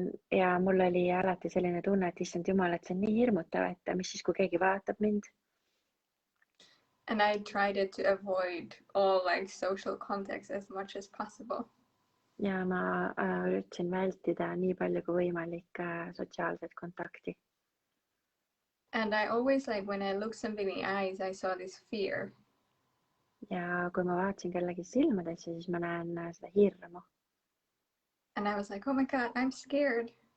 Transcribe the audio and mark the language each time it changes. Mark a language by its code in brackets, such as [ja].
[et] Ja mul oli alati selline tunne, et issand jumal, et see on nii hirmutav, et mis siis, kui keegi vaatab mind. [en] And I tried to avoid all like social contacts as much as possible. [et] Ja ma üritasin vältida nii palju kui võimalik sotsiaalset kontakti. [en] And I always, like when I looked somebody in the eyes, I saw this fear. [et] ja kui ma vaatasin kellegi silmadesse, siis ma näen seda hirmu. [en] And I was like, oh my God, I'm scared.